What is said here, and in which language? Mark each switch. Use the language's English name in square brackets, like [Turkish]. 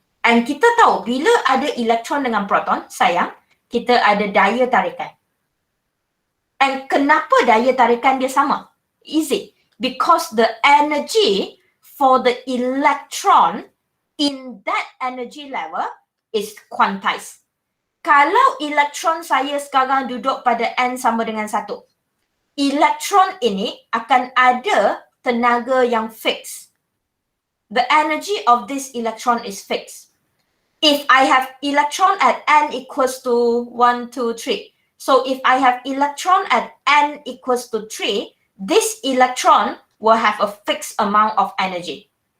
[Malay] And kita tahu bila ada electron dengan proton, sayang, kita ada daya tarikan. And kenapa daya tarikan dia sama? [English] Easy. Because the energy for the electron in that energy level is quantized. [Malay] Kalau elektron saya sekarang duduk pada n sama dengan 1, elektron ini akan ada tenaga yang fix. [English] The energy of this electron is fixed. If I have electron at n equals to 1, 2, 3. So if I have electron at n equals to 3, this electron will have a fixed amount of energy.